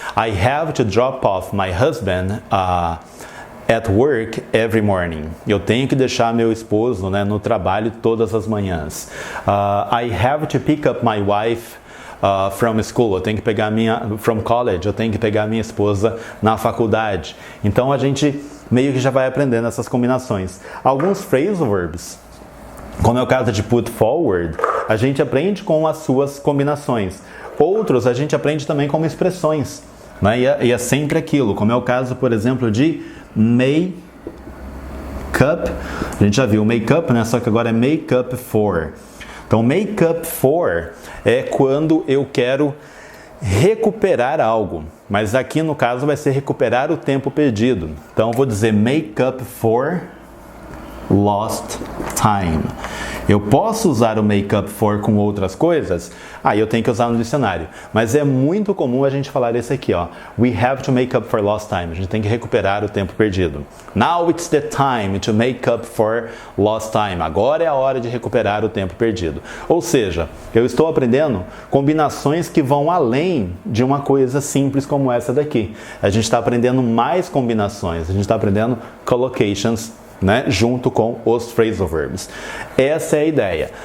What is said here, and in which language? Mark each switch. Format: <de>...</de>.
<en>I have to drop off my husband at work every morning.</en> <pt>Eu tenho que deixar meu esposo, né, no trabalho todas as manhãs.</pt> <en>I have to pick up my wife from school.</en> <pt>Eu tenho que pegar</pt> <en>from college.</en> <pt>Eu tenho que pegar minha esposa na faculdade. Então a gente meio que já vai aprendendo essas combinações. Alguns phrasal verbs, como é o caso de put forward, a gente aprende com as suas combinações. Outros a gente aprende também como expressões, né? E é sempre aquilo, como é o caso, por exemplo, de make up. A gente já viu make up, né? Só que agora é make up for. Então, make up for é quando eu quero recuperar algo. Mas aqui no caso vai ser recuperar o tempo perdido. Então, eu vou dizer make up for lost time. Eu posso usar o make up for com outras coisas? Aí eu tenho que usar no dicionário. Mas é muito comum a gente falar esse aqui, ó.</pt> <en>We have to make up for lost time.</en> <pt>A gente tem que recuperar o tempo perdido.</pt> <en>Now it's the time to make up for lost time.</en> <pt>Agora é a hora de recuperar o tempo perdido. Ou seja, eu estou aprendendo combinações que vão além de uma coisa simples como essa daqui. A gente está aprendendo mais combinações. A gente está aprendendo collocations, né, junto com os phrasal verbs. Essa é a ideia.</pt>